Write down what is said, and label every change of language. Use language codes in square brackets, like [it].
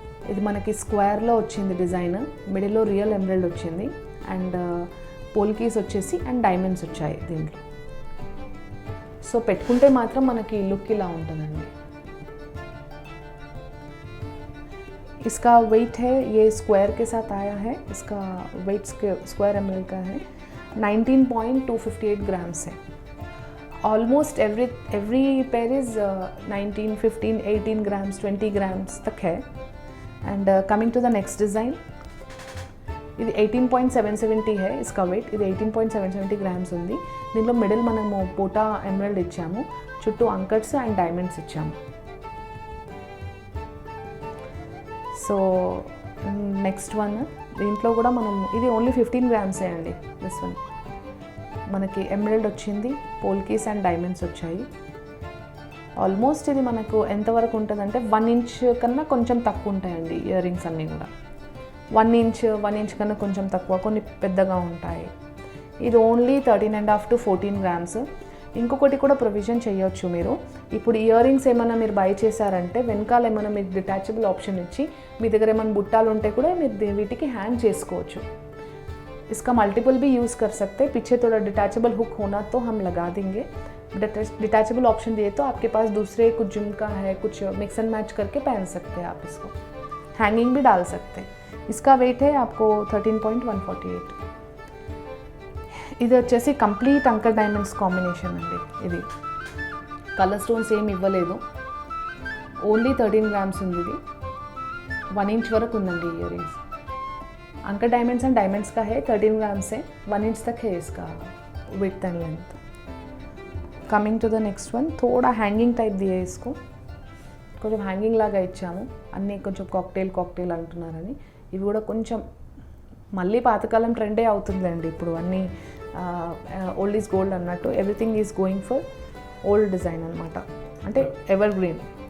[te] ఇది మనకి స్క్వేర్లో వచ్చింది డిజైన్, మిడిల్లో రియల్ ఎమరల్డ్ వచ్చింది అండ్ పోల్కీస్ వచ్చేసి అండ్ డైమండ్స్ వచ్చాయి దీంట్లో. సో పెట్టుకుంటే మాత్రం మనకి లుక్ ఇలా ఉంటుందండి. [hi] इसका वेट है, ये स्क्वायर के साथ आया है, इसका वेट स्क्वायर एमएल का है, 19.258 ग्राम्स है. [en] almost every pair is [hi] 19, 15, 18 grams, 20 grams तक है. [en] and coming to the next design, [te] ఇది [en] 18.770 [hi] है इसका वेट. [te] ఇది 18.770 గ్రామ్స్ ఉంది. దీంట్లో మిడిల్ మనము పోటా ఎమరల్డ్ ఇచ్చాము, చుట్టూ అంకట్స్ అండ్ డైమండ్స్ ఇచ్చాము. సో నెక్స్ట్ వన్, దీంట్లో కూడా మనం ఇది ఓన్లీ 15 గ్రామ్సే అండి. దిస్ వన్ మనకి ఎమరల్డ్ వచ్చింది, పోల్కీస్ అండ్ డైమండ్స్ వచ్చాయి. ఆల్మోస్ట్ ఇది మనకు ఎంతవరకు ఉంటుందంటే 1 ఇంచ్ కన్నా కొంచెం తక్కువ ఉంటాయండి ఇయర్ రింగ్స్ అన్నీ కూడా. 1 ఇంచ్ కన్నా కొంచెం తక్కువ, కొన్ని పెద్దగా ఉంటాయి. ఇది ఓన్లీ 13.5 to 14 గ్రామ్స్. ఇంకొకటి కూడా ప్రొవిజన్ చేయొచ్చు మీరు. ఇప్పుడు ఇయర్ రింగ్స్ ఏమైనా మీరు బై చేశారంటే వెనకాల ఏమైనా మీకు డిటాచబుల్ ఆప్షన్ ఇచ్చి, మీ దగ్గర ఏమైనా బుట్టాలు ఉంటే కూడా మీరు వీటికి హ్యాంగ్ చేసుకోవచ్చు. [hi] इसका मल्टीपल भी यूज़ कर सकते हैं. पीछे थोड़ा डिटैचेबल हुक होना तो हम लगा देंगे. डिटैचेबल ऑप्शन दिए तो आपके पास दूसरे कुछ झुमका है, कुछ मिक्स एंड मैच करके पहन सकते हैं आप इसको. हैंगिंग भी डाल सकते हैं. इसका वेट है आपको 13.148. [te] ఇది వచ్చేసి కంప్లీట్ అంకర్ డైమండ్స్ కాంబినేషన్ అండి. ఇది కలర్ స్టోన్స్ ఏమి ఇవ్వలేదు, ఓన్లీ 13 గ్రామ్స్ ఉంది. ఇది 1 ఇంచ్ వరకు ఉందండి ear rings. [hi] अंकर diamonds and diamonds का है 13 ग्राम से 1 इंच तक है इसका width and length. [en] coming to the next one, [hi] थोड़ा हैंगिंग टाइप दिए इसको, [te] కొంచెం హ్యాంగింగ్ లాగా ఇచ్చాము. అన్నీ కొంచెం కాక్టైల్ అంటున్నారని ఇవి కూడా కొంచెం మళ్ళీ పాతకాలం ట్రెండే అవుతుందండి ఇప్పుడు. అన్నీ [en] old is gold [te] అన్నట్టు [en] everything is going for old design [te] అనమాట, అంటే ఎవర్ గ్రీన్.